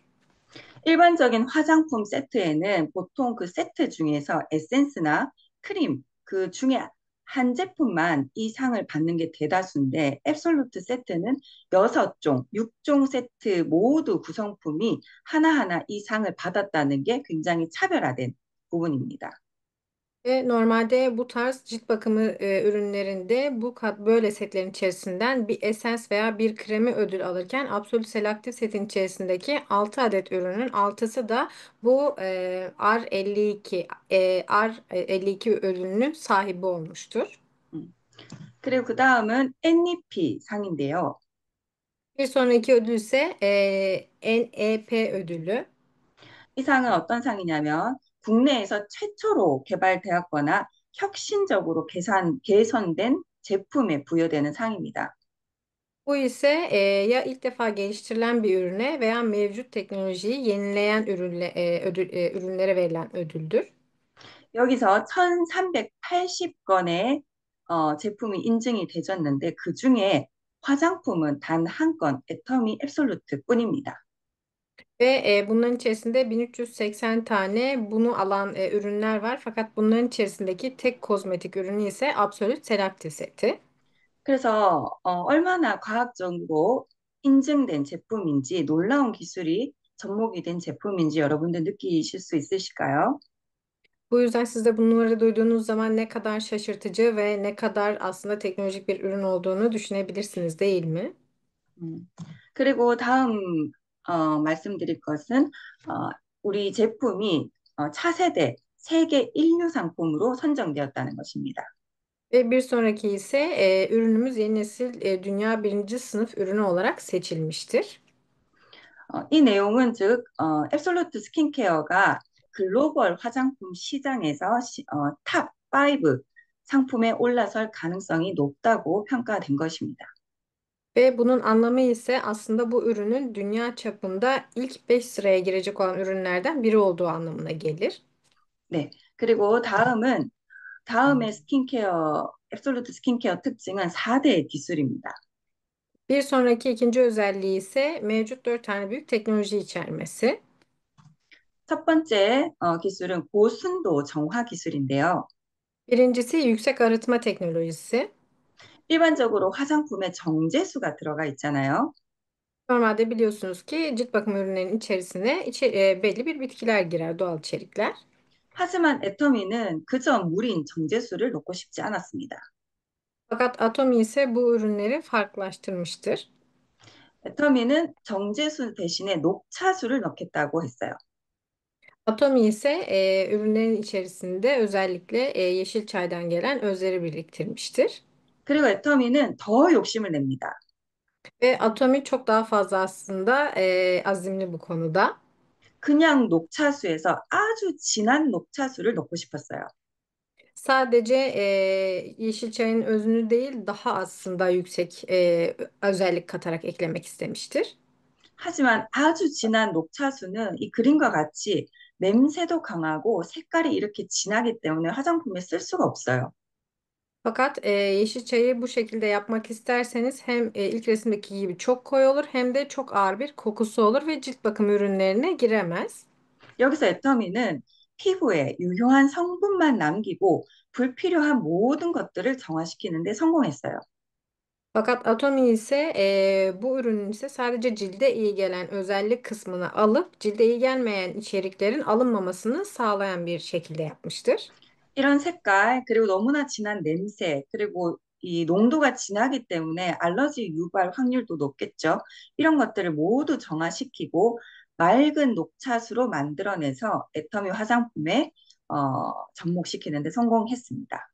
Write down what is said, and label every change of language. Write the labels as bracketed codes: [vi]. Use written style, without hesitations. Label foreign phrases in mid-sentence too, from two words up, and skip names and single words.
[ko] 일반적인 화장품 세트에는 보통 그 세트 중에서 에센스나 크림 그 중에 한 제품만 이 상을 받는 게 대다수인데 앱솔루트 세트는 6종, 6종 세트 모두 구성품이 하나하나 이 상을 받았다는 게 굉장히 차별화된 부분입니다. [tr] Ve normalde bu tarz cilt bakımı ürünlerinde böyle setlerin içerisinden bir esens veya bir kremi ödül alırken Absolut Selective setin içerisindeki 6 adet ürünün 6'sı da bu R52 ödülünün sahibi olmuştur. [ko] 음. 그리고 그 다음은 NEP 상인데요. [tr] Bir sonraki ödül ise NEP ödülü. [ko] 이 상은 어떤 상이냐면 국내에서 최초로 개발되었거나 혁신적으로 개선된 제품에 부여되는 상입니다. [tr] Bu ise ya ilk defa geliştirilen bir ürüne veya mevcut teknolojiyi yenileyen ürünlere verilen ödüldür. [ko] 여기서 1380건의 제품이 인증이 되졌는데 그중에 화장품은 단 한 건, 애터미 앱솔루트 뿐입니다. [tr] Ve bunların içerisinde 1380 tane bunu alan ürünler var. Fakat bunların içerisindeki tek kozmetik ürünü ise Absolute Selective seti. [ko] 그래서 얼마나 과학적으로 인증된 제품인지 놀라운 기술이 접목이 된 제품인지 여러분들 느끼실 수 있으실까요? [tr] Bu yüzden siz de bunları duyduğunuz zaman ne kadar şaşırtıcı ve ne kadar aslında teknolojik bir ürün olduğunu düşünebilirsiniz, değil mi? 음. [ko] 그리고 다음 말씀드릴 것은 우리 제품이 차세대 세계 인류 상품으로 선정되었다는 것입니다. [tr] Ve bir sonraki ise ürünümüz yeni nesil dünya birinci sınıf ürünü olarak seçilmiştir. [ko] 이 내용은 즉 앱솔루트 스킨케어가 글로벌 화장품 시장에서 탑 5 상품에 올라설 가능성이 높다고 평가된 것입니다. [tr] Ve bunun anlamı ise aslında bu ürünün dünya çapında ilk 5 sıraya girecek olan ürünlerden biri olduğu anlamına gelir. [ko] 네. 그리고 다음의 스킨케어 앱솔루트 스킨케어 특징은 4대 기술입니다. [tr] Bir sonraki ikinci özelliği ise mevcut 4 tane büyük teknoloji içermesi. [ko] 첫 번째 기술은 고순도 정화 기술인데요. [tr] Birincisi yüksek arıtma teknolojisi. [ko] 일반적으로 화장품에 정제수가 들어가 있잖아요. [tr] Normalde biliyorsunuz ki cilt bakım ürünlerinin içerisine belli bir bitkiler girer, doğal içerikler. [ko] 하지만 애터미는 그저 물인 정제수를 넣고 싶지 않았습니다. [tr] Fakat Atomy ise bu ürünleri farklılaştırmıştır. [ko] 애터미는 정제수 대신에 녹차수를 넣겠다고 했어요. [tr] Atomy ise ürünlerin içerisinde özellikle yeşil çaydan gelen özleri biriktirmiştir. [ko] 그리고 애터미는 더 욕심을 냅니다. [tr] Ve Atomy çok daha fazla aslında azimli bu konuda. [ko] 그냥 녹차수에서 아주 진한 녹차수를 넣고 싶었어요. [tr] Sadece yeşil çayın özünü değil daha aslında yüksek özellik katarak eklemek istemiştir. [ko] 하지만 아주 진한 녹차수는 이 그림과 같이 냄새도 강하고 색깔이 이렇게 진하기 때문에 화장품에 쓸 수가 없어요. [tr] Fakat yeşil çayı bu şekilde yapmak isterseniz hem ilk resimdeki gibi çok koyu olur hem de çok ağır bir kokusu olur ve cilt bakım ürünlerine giremez. [ko] 여기서 애터미는 피부에 유효한 성분만 남기고 불필요한 모든 것들을 정화시키는 데 성공했어요. [tr] Fakat Atomy ise bu ürünün ise sadece cilde iyi gelen özellik kısmını alıp cilde iyi gelmeyen içeriklerin alınmamasını sağlayan bir şekilde yapmıştır. [ko] 이런 색깔, 그리고 너무나 진한 냄새, 그리고 이 농도가 진하기 때문에 알러지 유발 확률도 높겠죠. 이런 것들을 모두 정화시키고 맑은 녹차수로 만들어내서 애터미 화장품에 접목시키는 데 성공했습니다.